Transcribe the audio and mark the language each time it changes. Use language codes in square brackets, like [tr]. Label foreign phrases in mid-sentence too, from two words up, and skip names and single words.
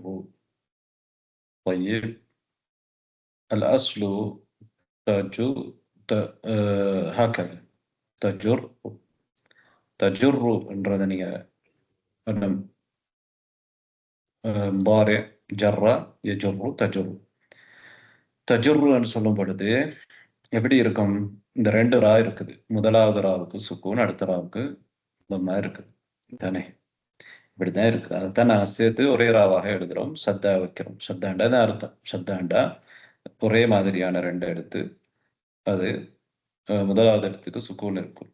[ar] طيب الأصل هكذا تجر الردنية مضارع جر يجر تجر [ta] சொல்லும் பொழுது எப்படி இருக்கும்? இந்த ரெண்டு ரா இருக்குது. முதலாவது ராவுக்கு சுக்கூன், அடுத்த ராவுக்கு தம்மா இருக்குது தானே. இப்படிதான் இருக்கு. அதைத்தான் நான் சேர்த்து ஒரே ராவாக எழுதுறோம், சத்தா வைக்கிறோம். சத்தாண்டா தான் அர்த்தம். சத்தாண்டா ஒரே மாதிரியான ரெண்டு எழுத்து, அது முதலாவது இடத்துக்கு சுக்கூன் இருக்கும்.